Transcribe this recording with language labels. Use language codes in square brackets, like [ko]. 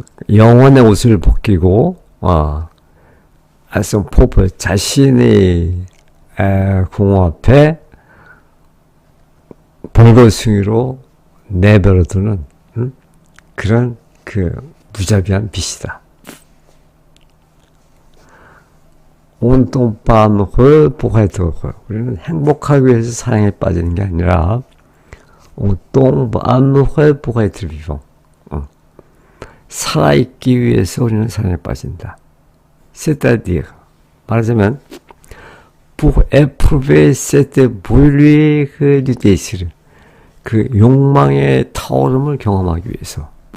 [ko] 영혼의 옷을 벗기고 [fr] à son propre [ko] 자신의 공허 앞에 벌거숭이로 내버려두는 그런 그 무자비한 빛이다. [fr] on tombe pas amoureux pour être heureux. [ko] 우리는 행복하기 위해서 사랑에 빠지는 게 아니라 [fr] on tombe amoureux pour être vivant. [ko] 살아있기 위해서 우리는 사랑에 빠진다. [fr] c'est-à-dire [ko] 말하자면 [fr] pour éprouver cette brûlure du désir [ko] 그 욕망의 타오름을 경험하기 위해서